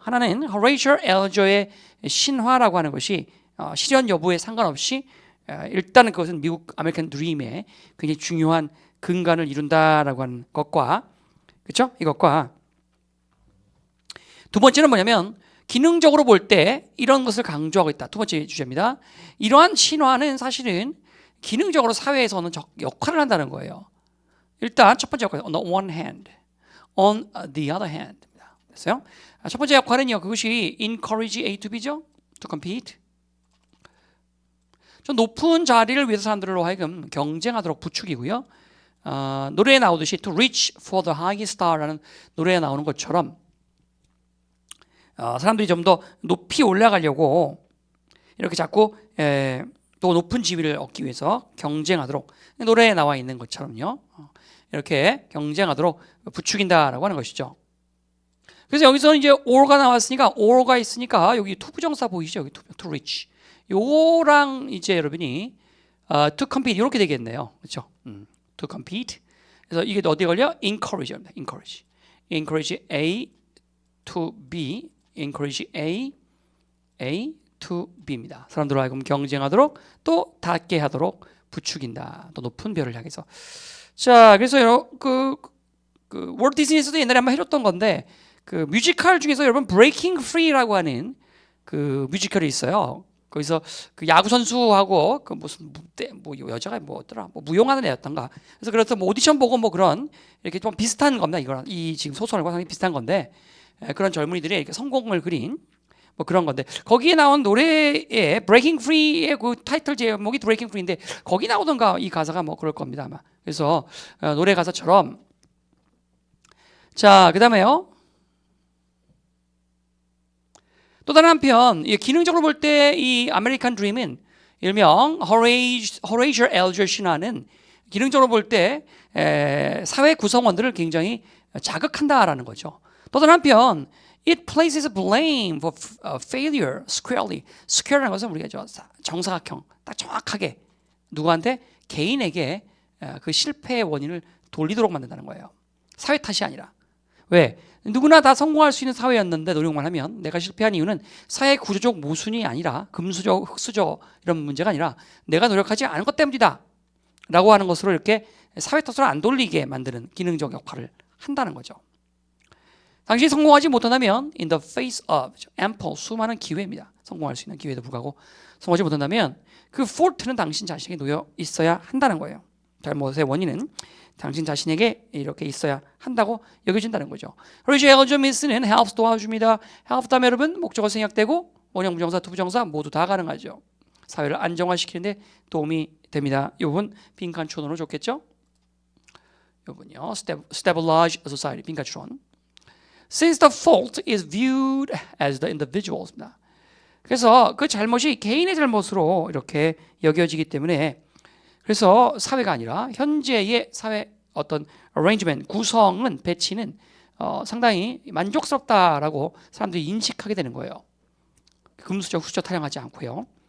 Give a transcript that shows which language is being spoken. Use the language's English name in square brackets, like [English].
[Korean] 하나는 호레이저 엘저의 신화라고 하는 것이 실현 여부에 상관없이 일단은 그것은 미국 아메리칸 드림의 굉장히 중요한 근간을 이룬다라고 하는 것과 그렇죠? 이것과 두 번째는 뭐냐면 기능적으로 볼 때 이런 것을 강조하고 있다. 두 번째 주제입니다. 이러한 신화는 사실은 기능적으로 사회에서는 역할을 한다는 거예요. 일단 첫 번째 역할, [English] on the one hand, on the other hand. [Korean] 됐어요? 첫 번째 역할은요. 그것이 [English] encourage A to B죠. to compete. [Korean] 좀 높은 자리를 위해서 사람들로 하여금 경쟁하도록 부추기고요. 노래에 나오듯이 [English] to reach for the highest star [Korean] 라는 노래에 나오는 것처럼 사람들이 좀 더 높이 올라가려고 이렇게 자꾸 또 높은 지위를 얻기 위해서 경쟁하도록 노래에 나와 있는 것처럼요. 이렇게 경쟁하도록 부추긴다라고 하는 것이죠. 그래서 여기서는 이제 or가 나왔으니까 or가 있으니까 여기 to 부정사 보이시죠? 여기 [English] to reach [Korean] 요거랑 이제 여러분이 [English] to compete [Korean] 이렇게 되겠네요. 그렇죠? [English] to compete. [Korean] 그래서 이게 어디에 걸려? encourage입니다. [English] encourage A to B, encourage A to B입니다. [Korean] 사람들과 하여금 경쟁하도록 또 닿게 하도록 부추긴다. 또 높은 별을 향해서. 자, 그래서 그 월트 디즈니에서도 옛날에 한번 해줬던 건데 그 뮤지컬 중에서 여러분 브레이킹 프리라고 하는 그 뮤지컬이 있어요. 거기서 그 야구 선수하고 그 무슨 뭐 여자가 뭐였더라, 뭐 무용하는 애였던가. 그래서 뭐 오디션 보고 뭐 그런 이렇게 좀 비슷한 겁니다. 이거랑 이 지금 소설과 상당히 비슷한 건데 그런 젊은이들의 이렇게 성공을 그린 뭐 그런 건데 거기에 나온 노래의 브레이킹 프리의 그 타이틀 제목이 브레이킹 프리인데 거기 나오던가 이 가사가 뭐 그럴 겁니다 아마. 그래서 노래 가사처럼 자 그다음에요. 또 다른 한편 기능적으로 볼 때 이 아메리칸 드림은 일명 호레이저 엘저시나는 기능적으로 볼 때 사회 구성원들을 굉장히 자극한다라는 거죠. 또 다른 한편 [English] it places blame for failure squarely. [Korean] square라는 것은 우리가 정사각형 딱 정확하게 누구한테 개인에게 그 실패의 원인을 돌리도록 만든다는 거예요. 사회 탓이 아니라. 왜? 누구나 다 성공할 수 있는 사회였는데 노력만 하면 내가 실패한 이유는 사회 구조적 모순이 아니라 금수저, 흑수저 이런 문제가 아니라 내가 노력하지 않은 것 때문이다 라고 하는 것으로 이렇게 사회 탓을 안 돌리게 만드는 기능적 역할을 한다는 거죠. 당신이 성공하지 못한다면 [English] in the face of ample [Korean] 수많은 기회입니다. 성공할 수 있는 기회에도 불구하고 성공하지 못한다면 그 fault는 당신 자신에게 놓여 있어야 한다는 거예요. 잘못의 원인은 당신 자신에게 이렇게 있어야 한다고 여겨진다는 거죠. 그리고 엘저미스는 helps 도와줍니다. help 다음에 여러분 목적어 생략되고 원형 부정사, 투부정사 모두 다 가능하죠. 사회를 안정화시키는데 도움이 됩니다. 이 부분 빈칸 추론으로 좋겠죠? 이 부분요. [English] stabilize society [Korean] 빈칸 추론. [English] Since the fault is viewed as the individual입니다. [Korean] 그래서 그 잘못이 개인의 잘못으로 이렇게 여겨지기 때문에 그래서 사회가 아니라 현재의 사회 어떤 arrangement, 구성은 배치는 상당히 만족스럽다라고 사람들이 인식하게 되는 거예요. 금수저, 후수저 타령하지 않고요.